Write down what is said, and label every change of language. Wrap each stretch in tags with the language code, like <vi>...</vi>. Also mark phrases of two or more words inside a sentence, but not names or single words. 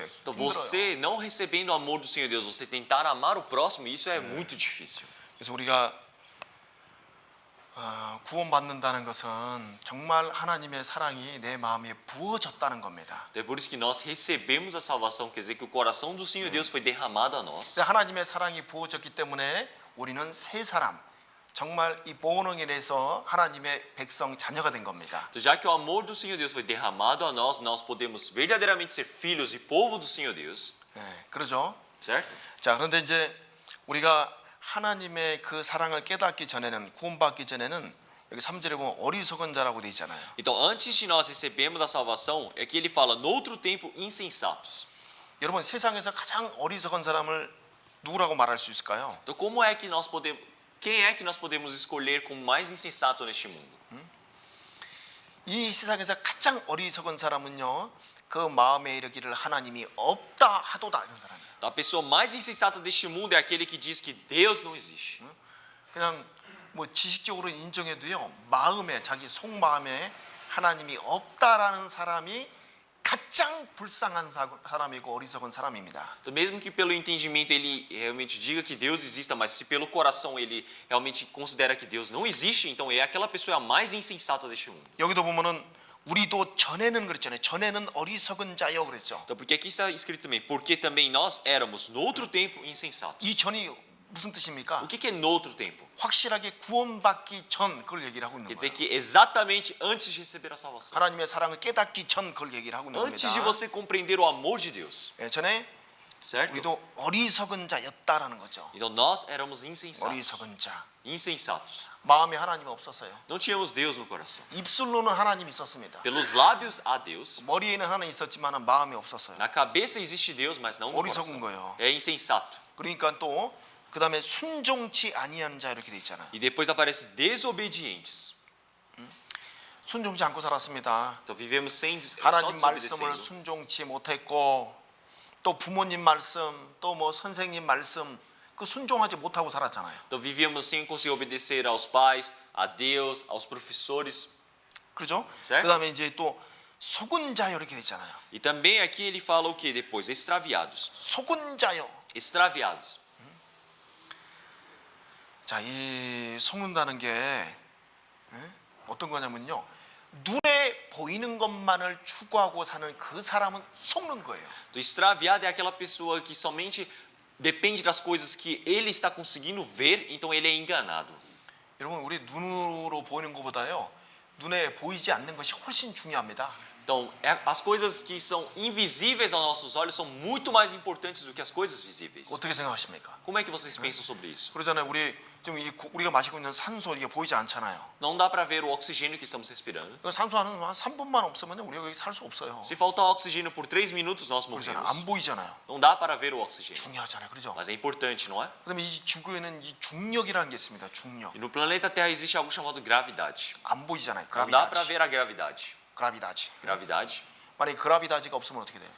<pt>Então</pt> <ko>힘들어요.</ko> <pt>você não recebendo o amor do Senhor Deus, você tentar amar o próximo, isso é muito difícil.</pt> <ko>그래서 우리가 구원받는다는 것은 정말 하나님의 사랑이 내 마음에 부어졌다는 겁니다.</ko> <pt>Então é por isso que nós recebemos a salvação, quer dizer que o coração do Senhor Deus foi derramado a nós.</pt> <ko>하나님의 사랑이 부어졌기 때문에 우리는 새 사람, 정말 이 보응에서 하나님의 백성 자녀가 된 겁니다.</ko> <pt>Então, já que o amor do Senhor Deus foi derramado a nós, nós podemos verdadeiramente ser filhos e povo do Senhor Deus,</pt> <ko>그러죠?</ko> <pt>certo?</pt> <ko>자, 그런데 이제 우리가 하나님의 그 사랑을 깨닫기 전에는 구원받기 전에는 여기 3절에 보면 어리석은 자라고 돼 있잖아요.</ko> <pt>Então, antes de nós recebermos a salvação, é que ele fala, no outro tempo, insensatos.</pt> <ko>여러분 세상에서 가장 어리석은 사람을 누구라고 말할 수 있을까요?</ko> <pt>Então, quem é que nós podemos escolher como mais insensato neste mundo?</pt> <ko>이 세상에서 가장 어리석은 사람은요, 그 마음에 이르기를 하나님이 없다 하도다 이런 사람이에요.</ko> <pt>Então, a pessoa mais insensata deste mundo é aquele que diz que Deus não existe.</pt> <ko>그냥 뭐 지식적으로 인정해도요, 마음에 자기 속마음에 하나님이 없다라는 사람이 가장 불쌍한 사람이고 어리석은 사람입니다.</ko> <pt>Então, mesmo que pelo entendimento ele realmente diga que Deus exista, mas se pelo coração ele realmente considera que Deus não existe, então é aquela pessoa a mais insensata deste mundo.</pt> <ko>여기도 보면은 우리도 전에는 그랬잖아요. 전에는 어리석은 자요 그랬죠.</ko> <pt>Então, porque aqui está escrito também, porque também nós éramos no outro tempo insensatos.</pt> <ko>이 전이 무슨 뜻입니까?</ko> <pt>O que é no outro tempo?</pt> <ko>확실하게 구원받기 전 그걸 얘기를 하고 있는</ko> <pt>Quer dizer</pt> <ko>거예요.</ko> <pt>que exatamente antes de receber a salvação,</pt> <ko>하나님의 사랑을 깨닫기 전 그걸 얘기를 하고 있는</ko> <pt>antes de</pt> <ko>겁니다.</ko> <pt>você compreender o amor de Deus,</pt> <ko>전에</ko> <pt>certo?</pt> <ko>우리도 어리석은 자였다라는 거죠.</ko> <pt>Então nós éramos insensatos.</pt> <ko>어리석은 자.</ko> <pt>Insensatos.</pt> <ko>마음에 하나님이 없었어요.</ko> <pt>Não tínhamos Deus no coração.</pt> <ko>입술로는 하나님이 있었습니다.</ko> <pt>Pelos lábios há Deus,</pt> <ko>머리에는 하나님 있었지만 마음이 없었어요.</ko> <pt>na cabeça existe Deus, mas não no</pt> <ko>어리석은</ko> <pt>coração.</pt> <ko>거예요.</ko> <pt>É insensato.</pt> <ko>그러니까 또 그다음에 순종치 아니하는 자 이렇게 돼 있잖아요.</ko> <pt>E depois aparece desobedientes.</pt> <ko>순종치 않고 살았습니다.</ko> <pt>Então vivemos sem só</pt> <ko>하나님 말씀을</ko> <pt>desobedecendo.</pt> <ko>순종치 못했고 또 부모님 말씀 또 뭐 선생님 말씀 그 순종하지 못하고 살았잖아요.</ko> <pt>Então vivíamos sem conseguir obedecer aos pais, a Deus, aos professores.</pt> <ko>그렇죠?</ko> <pt>certo?</pt> <ko>그다음에 이제 또 속은 자요 이렇게 돼 있잖아요.</ko> <pt>E também aqui ele fala o que depois? Extraviados.</pt> <ko>속은 자요.</ko> <pt>Extraviados.</pt> <ko>자, 이 속는다는 게 어떤 거냐면요. 눈에 보이는 것만을 추구하고 사는 그 사람은 속는 거예요.</ko> <pt>O extraviado é aquela pessoa que somente depende das coisas que ele está conseguindo ver, então ele é enganado.</pt> <ko>여러분 우리 눈으로 보이는 것보다요. 눈에 보이지 않는 것이 훨씬 중요합니다.</ko> <pt>Então, as coisas que são invisíveis aos nossos olhos são muito mais importantes do que as coisas visíveis.</pt> <ko>어떻게 생각하십니까?</ko> <pt>Como é que vocês pensam sobre isso?</pt> <ko>그러잖아요. 우리 지금 우리가 마시고 있는 산소 이게 보이지 않잖아요.</ko> <pt>Não dá para ver o oxigênio que estamos respirando.</pt> <ko>그 산소 한 3분만 없으면 우리가 여기 살 수 없어요.</ko> <pt>Se faltar oxigênio por 3 minutos, nós</pt> <ko>그러잖아요.</ko> <pt>morremos.</pt> <ko>안 보이잖아요.</ko> <pt>Não dá para ver o oxigênio.</pt> <ko>중요하잖아요. 그렇죠?</ko> <pt>Mas é importante, não é?</pt> <ko>그다음에 이 지구에는 이 중력이라는 게 있습니다. 중력.</ko> <pt>E no planeta Terra existe algo chamado gravidade.</pt> <ko>안 보이잖아요.</ko> <pt>Não dá para</pt> <ko>그라비다지.</ko> <pt>ver a gravidade.</pt> <ko>그라비다지.</ko> <pt>Gravidade.</pt> <ko>만약에 그라비다지가 없으면 어떻게 돼요?</ko>